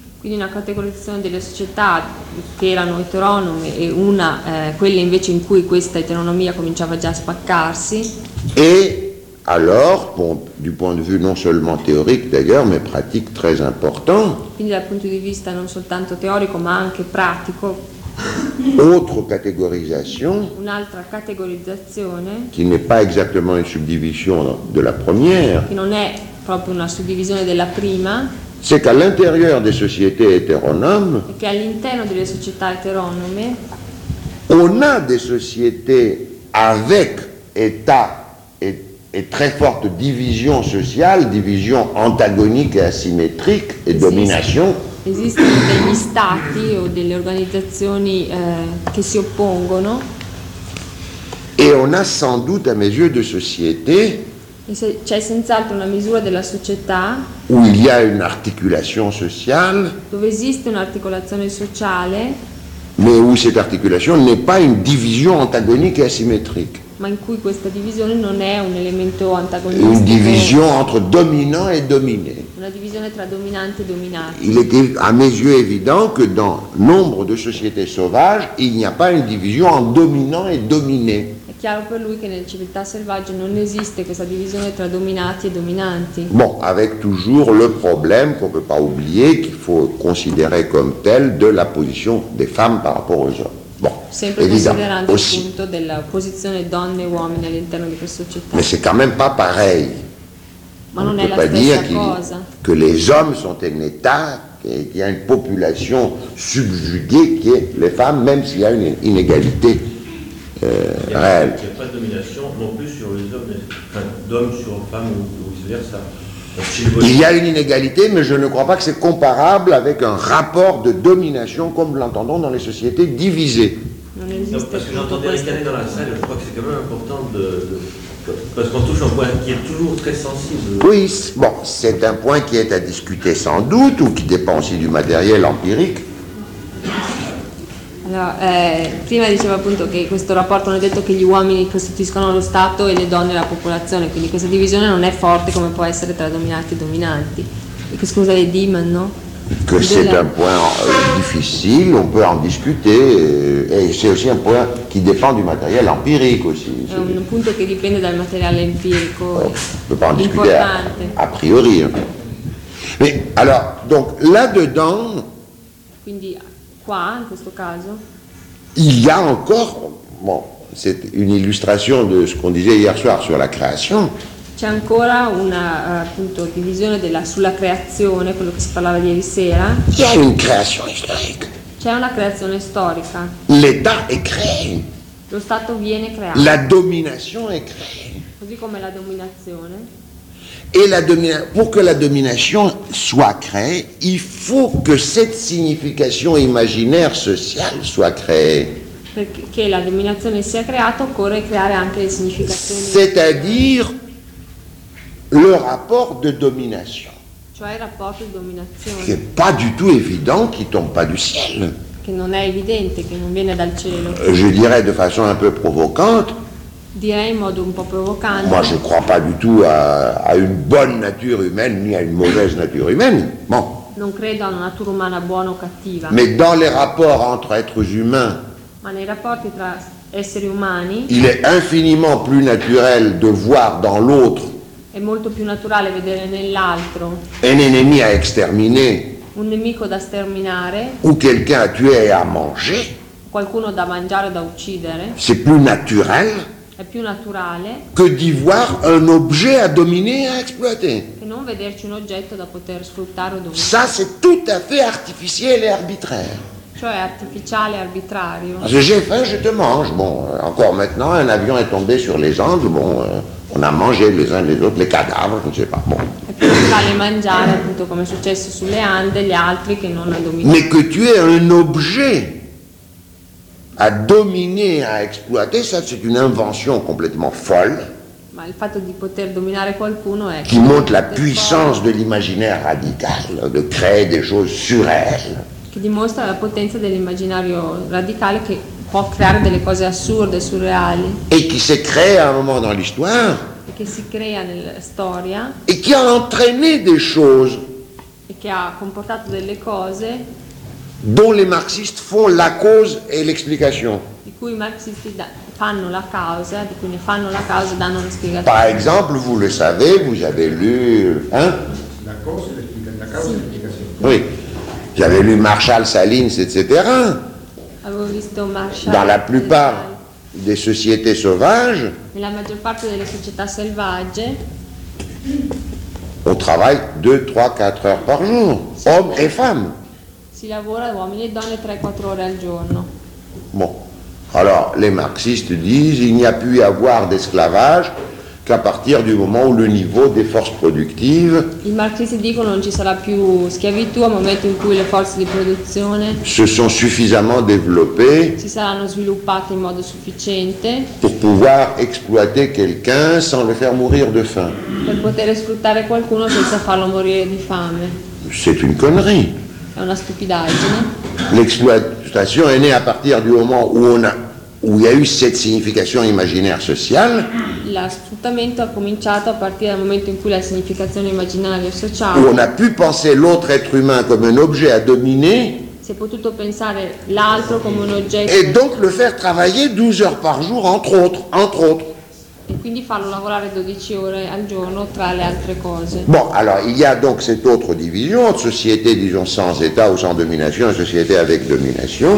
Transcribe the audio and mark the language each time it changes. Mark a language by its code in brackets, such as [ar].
[it] Quindi una categorizzazione delle società che erano eteronome e una quelle invece in cui questa eteronomia cominciava già a spaccarsi. [fr] E alors, bon, du point de vue non seulement théorique d'ailleurs, mais pratique très important. [it] Quindi dal punto di vista non soltanto teorico ma anche pratico. [fr] Autre catégorisation. [it] Un'altra categorizzazione. [fr] Qui n'est pas exactement une subdivision de la première. [it] Che non è proprio una suddivisione della prima. [fr] C'est qu'à l'intérieur des sociétés hétéronomes. [it] E che all'interno delle società eteronome. [fr] On a des sociétés avec état et très forte division sociale, division antagonique et asymétrique et domination. [it] Esistono degli stati o delle organizzazioni che si oppongono. [fr] Et on a sans doute à mes yeux de société. [it] E se, c'è senz'altro una misura della società. [fr] Où il y a une articulation sociale. [it] Dove esiste un'articolazione sociale. [fr] Mais où cette articulation n'est pas une division antagonique et asymétrique. [it] Ma in cui questa divisione non è un elemento antagonista. [fr] Une division entre dominant et dominé. [it] Una divisione tra dominante e dominato. [fr] Il est à mes yeux évident que dans nombre de sociétés sauvages, il n'y a pas une division en dominant et dominé. [it] È chiaro per lui che nelle civiltà selvagge non esiste questa divisione tra dominati e dominanti. [fr] Bon, avec toujours le problème qu'on peut pas oublier, qu'il faut considérer comme tel, de la position des femmes par rapport aux hommes. Bon, [it] sempre considerando aussi. Il punto della posizione donne e uomini all'interno di questa società. [fr] Mais c'est quand même pas pareil. [it] Ma non è la stessa cosa. [fr] Que les hommes sont un état qui a une population subjuguée qui est les femmes, même s'il y a une inégalité réelle. Il n'y a pas de domination non plus sur les hommes, enfin, d'hommes sur femmes ou vice-versa. Il y a une inégalité, mais je ne crois pas que c'est comparable avec un rapport de domination comme l'entendons dans les sociétés divisées. Non, parce que j'entendais ricaner dans la salle, je crois que c'est quand même important de... Parce qu'on touche un point qui est toujours très sensible. Oui, bon, c'est un point qui est à discuter sans doute, ou qui dépend aussi du matériel empirique. [it] Alors, prima diceva appunto che questo rapporto non è detto che gli uomini costituiscono lo Stato e le donne la popolazione, quindi questa divisione non è forte come può essere tra dominati e dominanti. Che scusa è Diman, no? [fr] Que c'est un point difficile, on peut en discuter, et c'est aussi un point qui dépend du matériel empirique aussi. C'est un point qui dépend du matériel empirique. On ne peut pas en discuter a priori. Mais alors, donc là-dedans, [it] quindi, qua, in questo caso, [fr] il y a encore, bon, c'est une illustration de ce qu'on disait hier soir sur la création. [it] C'è ancora una appunto divisione della, sulla creazione, quello che si parlava di ieri sera. C'è una creazione storica. C'è una creazione storica. [fr] L'État est créé. [it] Lo Stato viene creato. [fr] La domination est créée. [it] Così come la dominazione. [fr] Et la pour que la domination soit créée, il faut que cette signification imaginaire sociale soit créée. [it] Perché la dominazione sia creata occorre creare anche le significazioni. [fr] C'est-à-dire le rapport de domination. [it] Cioè il rapporto di dominazione. [fr] Che n'est pas du tout évident, qui tombe pas du ciel. [it] Che non è evidente, che non viene dal cielo. [fr] Je dirais de façon un peu provocante. [it] Direi in modo un po' provocante. [fr] Moi je crois pas du tout à une bonne nature humaine ni à une mauvaise nature humaine. Bon. [it] Non credo a una natura umana buona o cattiva. [fr] Mais dans les rapports entre êtres humains. [it] Ma nei rapporti tra esseri umani. [fr] Il est infiniment plus naturel de voir dans l'autre. [it] È molto più naturale vedere nell'altro. [fr] Un ennemi à exterminer. [it] Un nemico da sterminare. [fr] Ou quelqu'un à tuer et à manger. [it] Qualcuno da mangiare o da uccidere. [fr] C'est plus naturel. [it] È più naturale che di [fr] voir un objet à dominer et à exploiter. [it] Che non vederci un oggetto da poter sfruttare o dominare. [fr] Ça c'est tout à fait artificiel et arbitraire. [it] Cioè artificiale e arbitrario. [fr] Parce que j'ai faim, je te mange. Bon, encore maintenant, un avion est tombé sur les Andes. Bon, on a mangé les uns les autres les cadavres, je ne sais pas. Bon. [it] È più naturale mangiare, appunto, come è successo sulle Ande, gli altri che non hanno dominato. [fr] Mais que tu es un objet à dominer, à exploiter, ça c'est une invention complètement folle. [it] Ma il fatto di poter dominare qualcuno è [fr] qui montre la puissance folle de l'imaginaire radical, de créer des choses surréelles. [it] Che dimostra la potenza dell'immaginario radicale che può creare delle cose assurde, surreali. [fr] Et qui s'est créé à un moment dans l'histoire. [it] E che si crea nella storia. [fr] Et qui a entraîné des choses. [it] E che ha comportato delle cose [fr] dont les marxistes font la cause et l'explication. [it] Di cui i marxisti fanno la causa, di cui ne fanno la causa, danno la spiegazione. [fr] Par exemple, vous le savez, vous avez lu, hein? La cause et l'explication. Oui. J'avais lu Marshall, Salins, etc. [it] Avevo visto Marshall. [fr] Dans la plupart des sociétés sauvages. [it] Nella maggior parte delle società selvagge. [fr] On travaille 2, 3, 4 heures par jour, si hommes et femmes. [it] Si lavora uomini e donne 3-4 ore al giorno. [fr] Bon, alors les marxistes disent il n'y a pu y avoir d'esclavage qu'à partir du moment où le niveau des forces productives. [it] I marxisti dicono non ci sarà più schiavitù al momento in cui le forze di produzione [fr] se sont suffisamment développées. [it] Si saranno sviluppate in modo sufficiente. [fr] Pour pouvoir exploiter quelqu'un sans le faire mourir de faim. [it] Per poter sfruttare qualcuno senza farlo morire di fame. [fr] C'est une connerie. [it] È una stupidaggine. [fr] L'exploitation est née à partir du moment où on a où il y a eu cette signification imaginaire sociale. [it] Lo sfruttamento ha cominciato a partire dal momento in cui la significazione immaginaria sociale. [fr] Où on a pu penser l'autre être humain comme un objet à dominer. [it] Si è potuto pensare l'altro come un oggetto. [fr] Et donc le faire travailler 12 heures par jour entre autres. [it] E quindi farlo lavorare 12 ore al giorno tra le altre cose. [fr] Bon, alors il y a donc cette autre division entre société, disons, sans état ou sans domination et société avec domination.